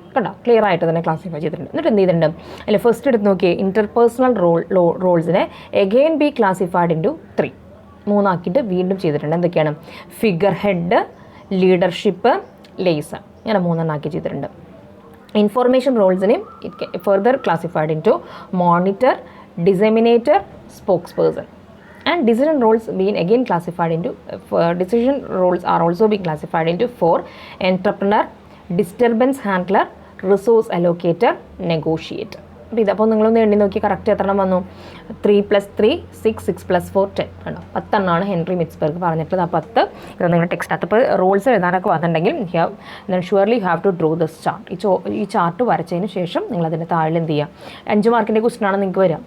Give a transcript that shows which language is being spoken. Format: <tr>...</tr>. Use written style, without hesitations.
<ml>കണ്ടോ, ക്ലിയർ ആയിട്ട് തന്നെ ക്ലാസിഫൈ ചെയ്തിട്ടുണ്ട്. എന്നിട്ട് എന്ത് ചെയ്തിട്ടുണ്ട്, അല്ലെ ഫസ്റ്റ് എടുത്ത് നോക്കിയേ interpersonal റോൾസിനെ</ml> <en>again be classified into</en> <ml>3 ആക്കിയിട്ട് വീണ്ടും ചെയ്തിട്ടുണ്ട്. എന്തൊക്കെയാണ്? ഫിഗർ ഹെഡ്, ലീഡർഷിപ്പ്, ലേസർ, അങ്ങനെ 3 ആക്കി ചെയ്തിട്ടുണ്ട്.</ml> <en>Information റോൾസിനെയും it further classified into monitor, disseminator, spokesperson. And decision roles being again classified into decision roles are also being classified into 4 entrepreneur, disturbance handler, resource allocator, negotiator.</en> <ml>അപ്പോൾ ഇതപ്പോൾ നിങ്ങളൊന്ന് എണ്ണി നോക്കി correct എത്ര എണ്ണം വന്നു? 3 + 3 6, 6 + 4 10 കണ്ടോ, 10 എണ്ണമാണ് ഹെൻറി മിറ്റ്സ്ബർഗ് പറഞ്ഞിട്ടുള്ളത്. ആ 10 ഇത് നിങ്ങളുടെ ടെക്സ്റ്റ് അപ്പോൾ റോൾസ് എഴുതാനൊക്കെ വന്നിട്ടുണ്ടെങ്കിൽ</ml> <en>Surely you have to draw this chart.</en> <ml>ഈ ചാർട്ട് വരച്ചതിന് ശേഷം നിങ്ങൾ അതിൻ്റെ താഴെ എന്ത് ചെയ്യുക, 5 മാർക്കിൻ്റെ ക്വസ്റ്റനാണ് നിങ്ങൾക്ക് വരിക.</ml>